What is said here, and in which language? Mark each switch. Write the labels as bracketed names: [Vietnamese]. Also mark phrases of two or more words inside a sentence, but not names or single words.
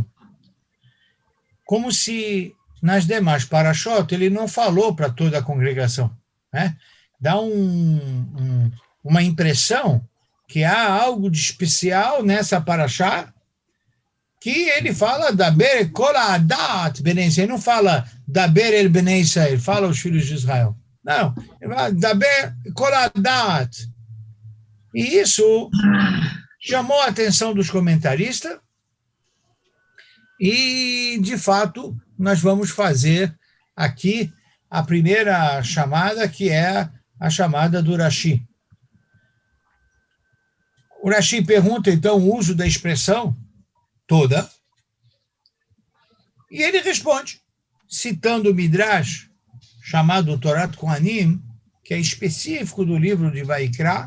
[Portuguese] Como se nas demais parashot ele não falou para toda a congregação, né? Dá uma impressão que há algo de especial nessa parashá, que ele fala [Hebrew] דבר כל עדת בני ישראל, [Portuguese] ele não fala [Hebrew] דבר אל בני ישראל, [Portuguese] fala os filhos de Israel. Não, ele fala [Hebrew] דבר כל עדת. [Portuguese] E isso chamou a atenção dos comentaristas e, de fato, nós vamos fazer aqui a primeira chamada, que é a chamada do Rashi. O Rashi pergunta, então, o uso da expressão toda, e ele responde, citando o Midrash, chamado Torat Kohanim, que é específico do livro de Vaikra.